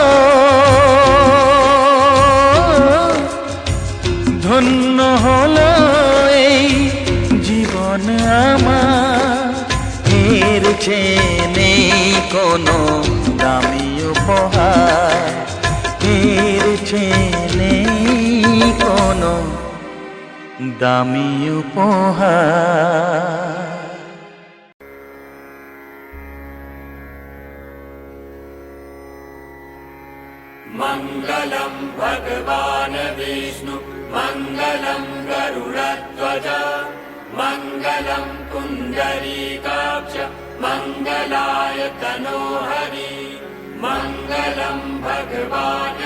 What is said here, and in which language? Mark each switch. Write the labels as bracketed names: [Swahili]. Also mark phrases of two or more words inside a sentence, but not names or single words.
[Bangla] ধন্য হলো এই জীবন আমার, এর চেয়ে নেই কোনো দামি উপহার, এর চেয়ে নেই কোনো দামি উপহার। [Sanskrit] मङ्गलं भगवान् विष्णु मङ्गलं गरुडध्वज मङ्गलं पुण्डरीकाक्ष मङ्गलाय तनोहरि मङ्गलं भगवान्